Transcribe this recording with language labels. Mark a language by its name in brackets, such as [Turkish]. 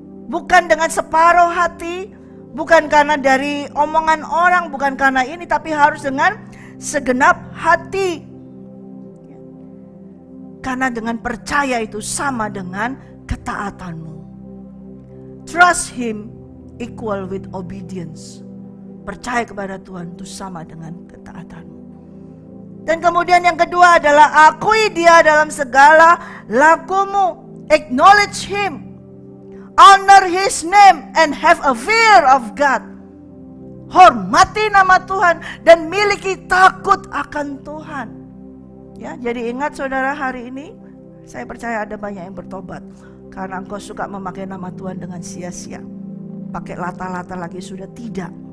[Indonesian] Bukan dengan separuh hati, bukan karena dari omongan orang, bukan karena ini, tapi harus dengan segenap hati. Ya. Karena dengan percaya itu sama dengan ketaatanmu. [English] Trust Him equal with obedience. [Indonesian] Percaya kepada Tuhan itu sama dengan ketaatanmu. Dan kemudian yang kedua adalah akui Dia dalam segala lakumu. [English] Acknowledge Him. Honor His name and have a fear of God. [Indonesian] Hormati nama Tuhan dan miliki takut akan Tuhan. Ya, jadi ingat saudara, hari ini saya percaya ada banyak yang bertobat. Karena engkau suka memakai nama Tuhan dengan sia-sia. Pakai lata-lata lagi sudah tidak.